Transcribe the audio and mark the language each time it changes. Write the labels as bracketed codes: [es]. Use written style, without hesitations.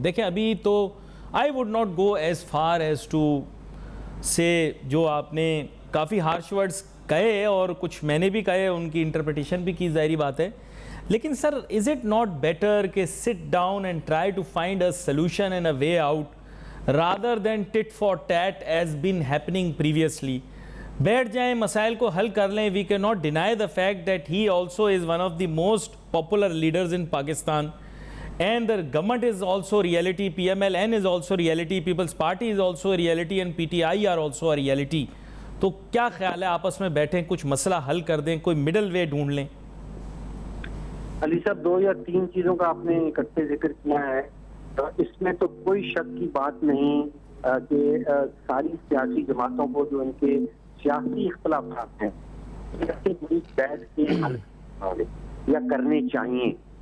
[ur] دیکھیں ابھی تو [en] I would not go as far as to say [ur] جو آپ نے کافی ہارش ورڈز کہے اور کچھ میں نے بھی کہے، ان کی انٹرپریٹیشن بھی کی، ظاہری بات ہے. [en] لیکن sir, is it not better کہ sit down and try to find a solution and a way out rather than tit for tat as been happening previously? [ur] بیٹھ جائیں، مسائل کو حل کر لیں. [en] We can not deny the fact that he also is one of the most popular leaders in Pakistan and the government is also reality. P M L N is also reality, Peoples Party is also reality and P T I are also reality. [ur] تو کیا خیال ہے، آپس میں بیٹھیں، کچھ مسئلہ حل کر دیں، کوئی مڈل وے ڈھونڈ لیں؟ علی صاحب، 2 یا 3 چیزوں کا آپ نے اکٹھے ذکر کیا ہے. اس میں تو کوئی شک کی بات نہیں کہ ساری سیاسی جماعتوں کو جو ان کے سیاسی اختلافات ہیں بیٹھ کے حل یا کرنے چاہیے.